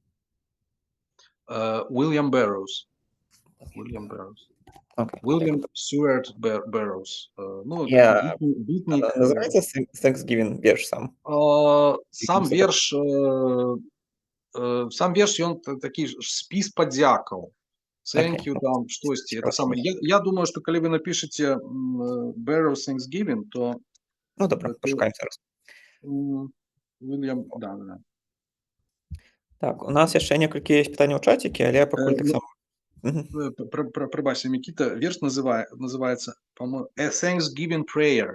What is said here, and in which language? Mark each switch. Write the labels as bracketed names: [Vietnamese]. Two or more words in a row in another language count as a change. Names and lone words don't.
[Belarusian] Уильям Бэрроуз. Уильям Бэрроуз. Окей. Уильям Стюарт Бэрроуз. Ну, Я- такі бітнік. Называецца Thanksgiving верш сам? Сам верш, ён такі ж спіс падзякаў. [English] Thank you, [Belarusian] там, штосьці. Это самае. Я думаю, што калі вы напішаце Bэрроуз Thanksgiving, то Ну, добра, то- пашукаем зараз. Уильям, да. Так, у нас яшчэ некалькі ёсць пытанняў у чацікі, але пакуль Ну, таксама. Мгм. Прабачце, Мікіта, верш называецца, по-моему, A Thanksgiving Prayer.